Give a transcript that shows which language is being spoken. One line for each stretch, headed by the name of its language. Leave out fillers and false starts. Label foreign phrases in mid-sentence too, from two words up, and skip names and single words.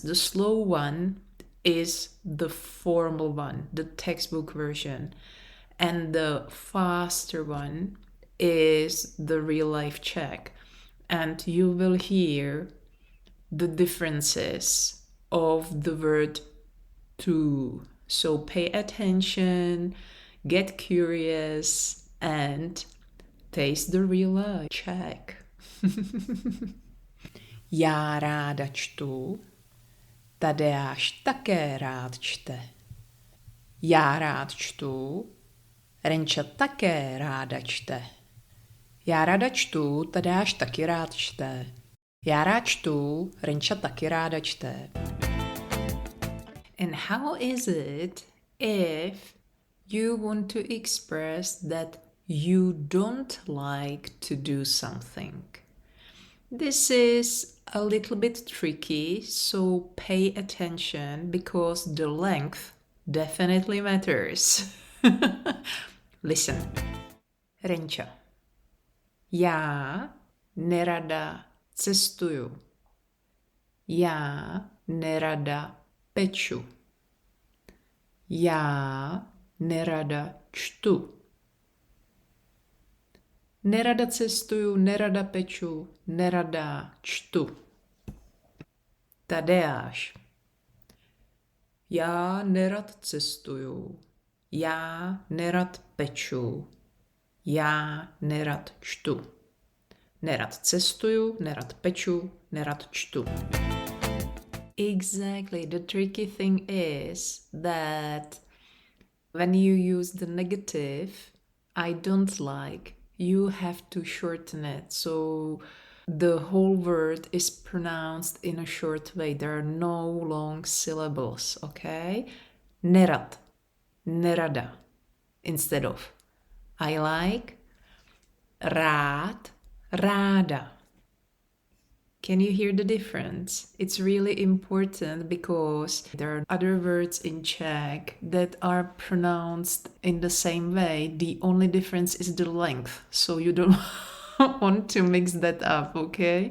English: The slow one is the formal one, the textbook version, and the faster one is the real life Czech. And you will hear the differences of the word to. So pay attention, get curious, and taste the real life Czech.
Czech: Já ráda čtu, Tadeáš také rád čte. Já rád čtu, Renča také ráda čte. Já ráda čtu, Tadeáš taky rád čte. Já rád čtu, Renča taky ráda čte.
English: And how is it if you want to express that you don't like to do something? This is a little bit tricky, so pay attention because the length definitely matters. Listen.
Czech: Renča. Já nerada cestuju. Já nerada peču. Já nerada čtu. Nerada cestuju, nerada peču, nerada čtu. Tadeáš. Já nerad cestuju. Já nerad peču. Já nerad čtu. Nerad cestuju, nerad peču, nerad čtu.
English: Exactly. The tricky thing is that when you use the negative, I don't like, you have to shorten it. So the whole word is pronounced in a short way. There are no long syllables, okay?
Czech: Nerad, nerada,
English: instead of. I like,
Czech: rád, ráda.
English: Can you hear the difference? It's really important because there are other words in Czech that are pronounced in the same way. The only difference is the length. So you don't want to mix that up, okay?